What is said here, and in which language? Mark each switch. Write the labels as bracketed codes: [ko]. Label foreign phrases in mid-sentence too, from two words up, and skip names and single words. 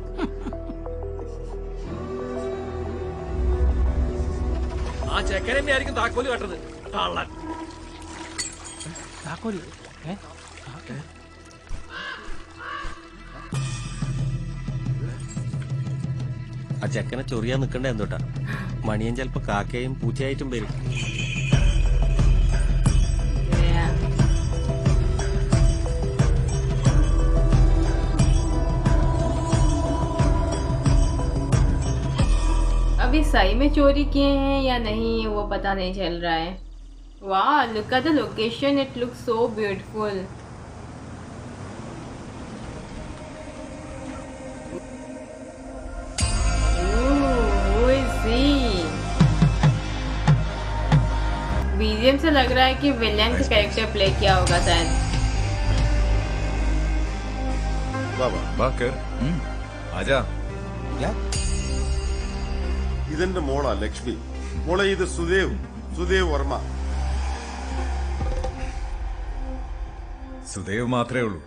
[ml] ആ ചെക്കൻ തന്നെ ആയിരിക്കും താക്കോല് കട്ടത്. കള്ളൻ. ആ ചെക്കനെ ചൊറിയാൻ നിക്കണ്ടേ എന്തോട്ടാ? മണിയൻ ചെലപ്പോ കാക്കയും പൂച്ചയായിട്ടും വരും. [hi] अभी सही में चोरी किए हैं या नहीं वो पता नहीं चल रहा है. [en] Wow, look at the location, it looks so beautiful. Who is he? [hi] BGM से लग रहा है कि विलेन का [en] character play [hi] किया होगा शायद. [ml] ഇതെന്റെ മോളാ ലക്ഷ്മി. മോളെ ഇത് സുദേവ് വർമ്മ. സുദേവ് മാത്രമേ ഉള്ളൂ.